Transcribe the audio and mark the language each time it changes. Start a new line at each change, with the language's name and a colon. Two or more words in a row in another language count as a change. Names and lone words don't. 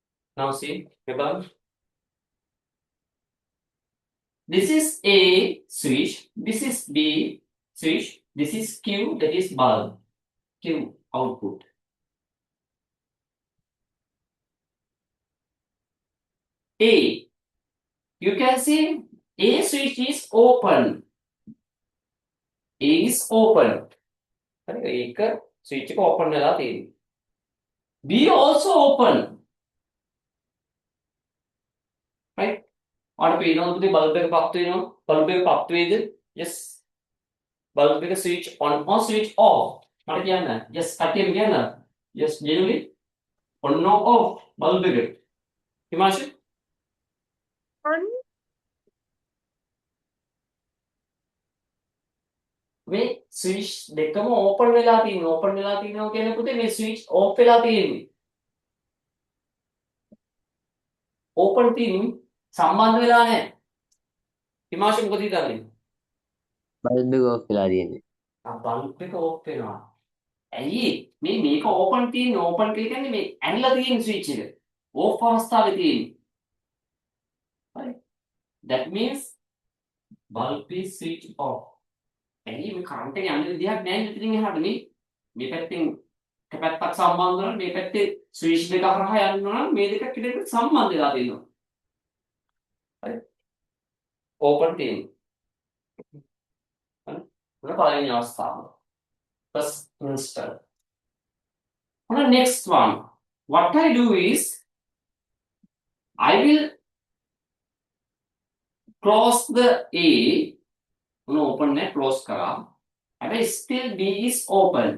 English: Now see, remember, this is A switch, this is B switch, this is Q, that is bulb, Q output. A, you can see A switch is open. A is open.
Sinhala: ඒක switch එක open වෙලා තියෙන්නේ.
English: B also open. Right?
Sinhala: ඔයාලට පේනවද පුතේ බල්බ් එක පත් වෙනවා? බල්බ් එක පත් වේද? Yes. බල්බ් එක
English: switch on or switch off.
Sinhala: මට කියන්න. Yes, කටියම කියන්න. Yes,
English: genuinely on or off
Sinhala: බල්බ් එක. හිමාංශු? On. මේ switch දෙකම open වෙලා තියෙනවා. open වෙලා තියෙනවා කියන්නේ පුතේ මේ
English: switch off
Sinhala: වෙලා තියෙන්නේ. open තියෙන්නේ සම්බන්ධ වෙලා නැහැ. හිමාංශු මොකද හිතන්නේ? බල්බ් එක ඔෆ් වෙලා තියෙන්නේ. බල්බ් එක off වෙනවා. ඇයි මේක ඕපන් තියෙන ඕපන් කියන්නේ මේ ඇනලා තියෙන ස්විච් එක ඕෆ් අවස්ථාවේ තියෙන්නේ. හරි.
English: that means bulb is switch off.
Sinhala: ඇයි මේ කරන්ට් එක යන විදිහක් නැහැ මෙතනින් එහාට මේ පැත්තෙන් එක පැත්තක් සම්බන්ධ කරලා මේ පැත්තේ ස්විච් දෙක හරහා යනවා නම් මේ දෙක එකට සම්බන්ධ වෙලා තියෙනවා. හරි. ඕපන් තියෙන්නේ. හරි. මොන පළවෙනි අවස්ථාව.
English: first instant. On the next one, what I do is I will close the A. Open net close kara. And still B is open.